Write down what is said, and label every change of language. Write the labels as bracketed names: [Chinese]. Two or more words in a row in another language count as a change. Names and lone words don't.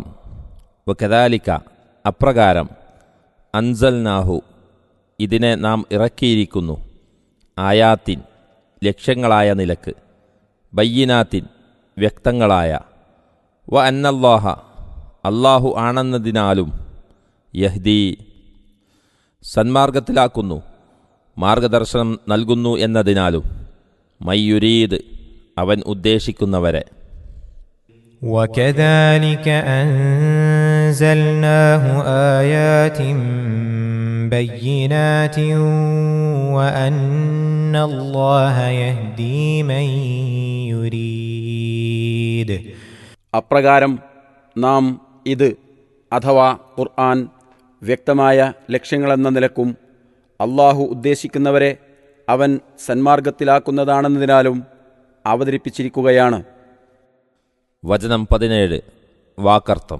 [Malayalam] വകദാലിക അപ്രകാരം, അൻസൽനാഹു ഇതിനെ നാം ഇറക്കിയിരിക്കുന്നു, ആയാത്തിൻ ലക്ഷ്യങ്ങളായ നിലക്ക്, ബയ്യിനാത്തിൻ വ്യക്തങ്ങളായ, [Arabic] وأن الله [Malayalam] അല്ലാഹു ആണെന്നതിനാലും, യഹ്ദി സന്മാർഗത്തിലാക്കുന്നു, മാർഗദർശനം നൽകുന്നു എന്നതിനാലും, മയ്യുരീദ് അവൻ ഉദ്ദേശിക്കുന്നവരെ. [Arabic] وَكَذَلِكَ أَنزَلْنَاهُ آيَاتٍ بَيِّنَاتٍ وَأَنَّ اللَّهَ يَهْدِي مَن يُرِيدُ. [Malayalam] അപ്രകാരം നാം ഇത് അഥവാ ഖുർആൻ വ്യക്തമായ ലക്ഷ്യങ്ങളെന്ന നിലക്കും അള്ളാഹു ഉദ്ദേശിക്കുന്നവരെ അവൻ സന്മാർഗത്തിലാക്കുന്നതാണെന്നതിനാലും അവതരിപ്പിച്ചിരിക്കുകയാണ്. വചനം 17 വാക്കർത്ഥം.